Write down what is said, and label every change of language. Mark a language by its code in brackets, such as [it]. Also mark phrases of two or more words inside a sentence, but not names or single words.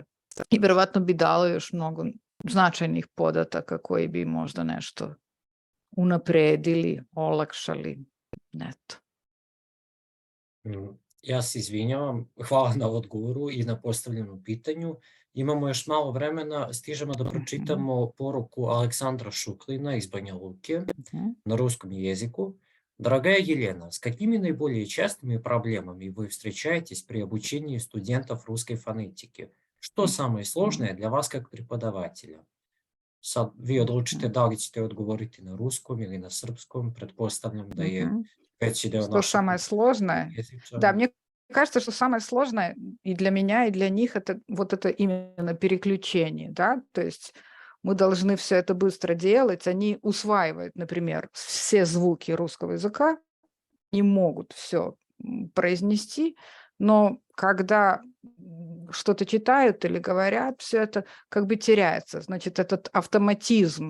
[sr] I verovatno bi dalo još mnogo značajnih podataka koji bi možda nešto unapredili, olakšali, neto. Ja se izvinjavam, hvala na odgovoru i na postavljenom pitanju. Imamo još malo vremena, stižemo da pročitamo poruku Aleksandra Šuklina iz Banja Luke [ru] на русском языку. Дорогая Елена, с какими наиболее частыми проблемами вы встречаетесь при обучении студентов русской фонетики? Что самое сложное для вас как преподавателя? [sr] Sad vi odlučite da li ćete odgovoriti na ruskom ili na srpskom, pretpostavljam da je veći deo [ru] Что самое сложное? Да, мне кажется, что самое сложное и для меня, и для них это вот это именно переключение, да, то есть мы должны все это быстро делать, они усваивают, например, все звуки русского языка, не могут все произнести, но когда что-то читают или говорят, все это как бы теряется, значит, этот автоматизм.